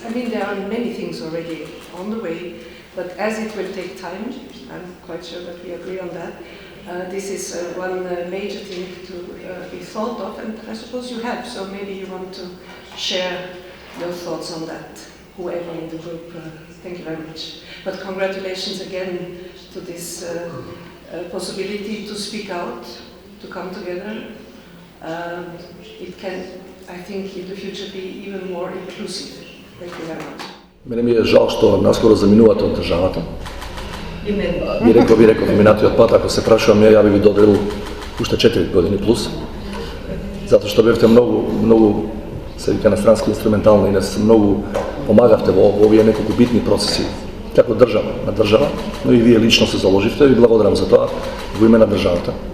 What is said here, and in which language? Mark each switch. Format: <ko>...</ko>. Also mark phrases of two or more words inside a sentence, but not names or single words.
<en>I mean, there are many things already on the way, but as it will take time, I'm quite sure that we agree on that, this is one major thing to be thought of, and I suppose you have, so maybe you want to share your thoughts on that, whoever in the group. Thank you very much. But congratulations again to this possibility to speak out, to come together. It can, I think, in the future be even more inclusive. Thank you very much.</en> <mk>Мене ми е жал што наскоро заминувате од државата. Ви реков минатиот пат, ако се прашувам ја би ви доделил уште 4 години плюс, затоа што бевте многу се вика на странски инструментални и многу помагавте во овие неколку битни процеси, како држава, на држава, но и вие лично се заложивте и благодарам за тоа во име на државата.</mk>